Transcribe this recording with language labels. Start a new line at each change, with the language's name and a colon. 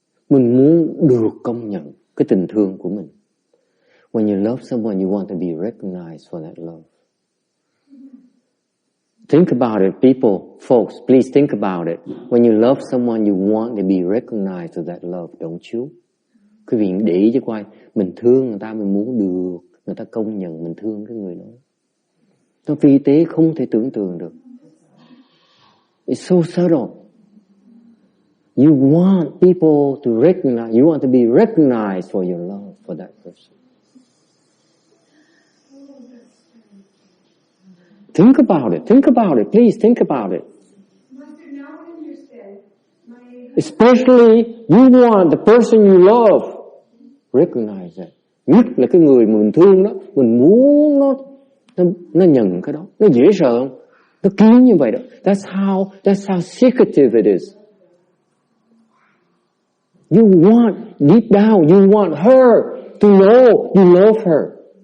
Vietnamese: Mình muốn được công nhận cái tình thương của mình.
English: When you love someone, you want to be recognized for that love. Think about it, people, folks, please think about it. When you love someone, you want to be recognized for that love, don't you?
Vietnamese: Quý vị để ý chứ coi, mình thương người ta, mình muốn được người ta công nhận mình thương cái người đó. Nó vi tế không thể tưởng tượng được.
English: It's so subtle. You want people to recognize, you want to be recognized for your love for that person. Think about it, please think about it. Master, now I understand. Especially, you want the person you love recognize that.
Vietnamese: Nhất là cái người mà mình thương đó, mình muốn nó nhận cái đó. Nó dễ sợ không? Nó kín như vậy đó.
English: That's how secretive it is. You want, deep down, you want her to know you love her.